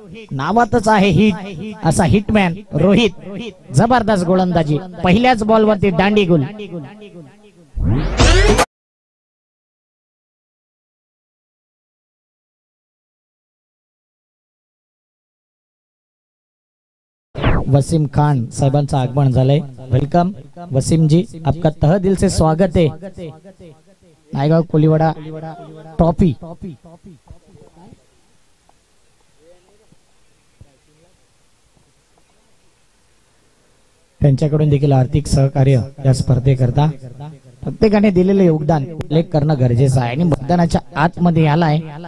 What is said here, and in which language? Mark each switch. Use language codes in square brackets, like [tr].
[mr] नावातच आहे हिट, असा हिटमॅन रोहित. जबरदस्त गोलंदाजी, पहिल्याच बॉल वरती दांडी गुल. वसीम खान साहेबांचं आगमन झालंय. [hi] वेलकम वसीम जी, आपका तह दिल से स्वागत है. [mr] नायगाव कोलीवाडा ट्रॉफी त्यांच्याकडून देखील आर्थिक सहकार्य या स्पर्धेकरता प्रत्येकाने दिलेले योगदान उल्लेख करणं गरजेचं आहे. आणि मैदानाच्या आतमध्ये आलाय